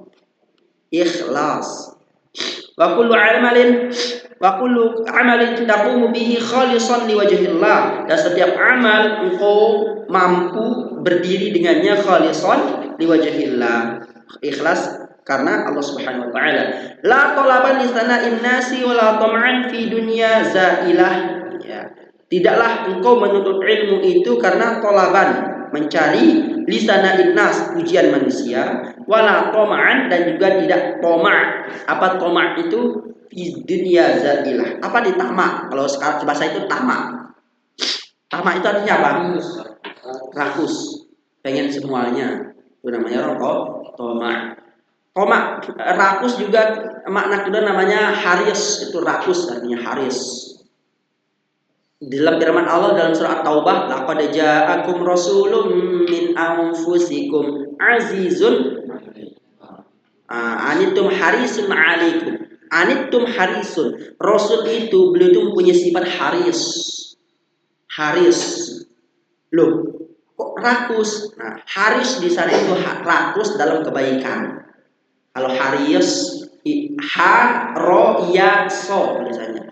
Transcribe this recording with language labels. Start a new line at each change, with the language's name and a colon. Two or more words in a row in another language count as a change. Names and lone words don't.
Indonesian: Ikhlas.
Arabic: وكل عمل تقوم به خالصا لوجه الله,
Indonesian: dan setiap amal engkau mampu berdiri dengannya
Arabic: خالصا لوجه الله,
Indonesian: ikhlas karena Allah
Arabic: سبحانه وتعالى. لا طلبا لثناء الناس ولا طمعا في دنيا زائلة ya.
Indonesian: Tidaklah engkau menuntut ilmu itu karena talaban mencari
Arabic: لثناء الناس
Indonesian: pujian manusia,
Arabic: ولا طمعا
Indonesian: dan juga tidak toma'. Apa toma' itu?
Arabic: في دنيا زائلة.
Indonesian: Apa di tamak? Kalau sekarang bahasa itu tamak. Tamak itu artinya apa? Rakus. Pengen semuanya. Itu namanya rokok. Tamak. Tamak, rakus juga makna kedua namanya haris. Itu rakus artinya haris. Dalam firman Allah dalam surah At-Taubah,
Arabic: لقد جاءكم رسول من أنفسكم عزيز عنتم حريص عليكم. عنتم حريص.
Indonesian: Rasul itu beliau itu mempunyai sifat haris. Haris. Loh, kok rakus? Nah, haris di sana itu rakus dalam kebaikan. Kalau haris so biasanya.